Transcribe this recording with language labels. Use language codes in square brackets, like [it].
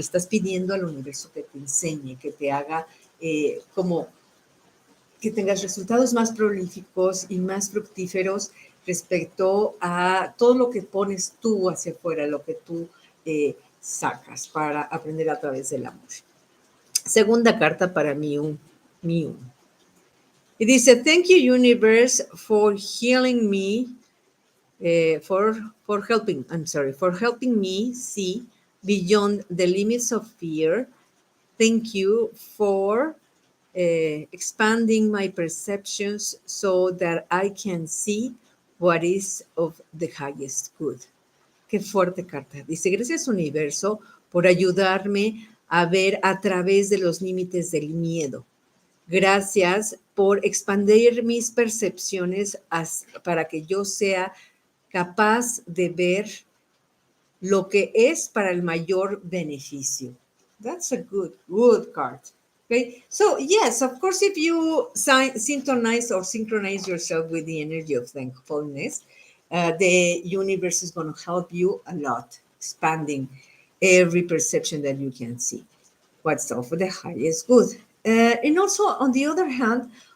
[es] Le estás pidiendo al universo que te enseñe, que te haga como que tengas resultados más prolíficos y más fructíferos respecto a todo lo que pones tú hacia afuera, lo que tú sacas para aprender a través del amor. Segunda carta para Miu. Y dice, [en] thank you, universe, for healing me, for helping me see beyond the limits of fear. Thank you for expanding my perceptions so that I can see what is of the highest good. [es] Qué fuerte carta. Dice, gracias universo por ayudarme a ver a través de los límites del miedo. Gracias por expandir mis percepciones para que yo sea capaz de ver lo que es para el mayor beneficio. [en] That's a good card. Okay, so yes, of course, if you synchronize yourself with the energy of thankfulness, the universe is going to help you a lot, expanding every perception that you can see. What's of the highest good. And also, on the other hand,